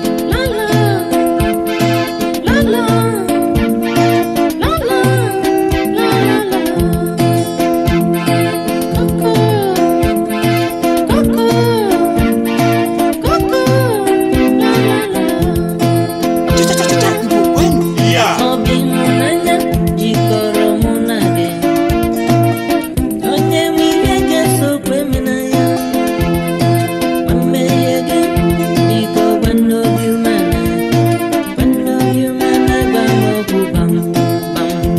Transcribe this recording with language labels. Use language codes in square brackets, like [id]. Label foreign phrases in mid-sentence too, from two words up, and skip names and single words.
[en] La, la. La la, la la, la la la. Coco, coco, coco, la la la. Cha, cha, cha, cha, cha, Igbo, when? Yeah. [ig] Ọ bụ ịhụnanya jikọrọ mụ na gị. Onye nwe ihe ga-eso kwe m na ya. Gwa mmehie gị, biko gwa ndị obi umeala. Gwa ndị obi umeala, gwa m okwu gbam, gbam.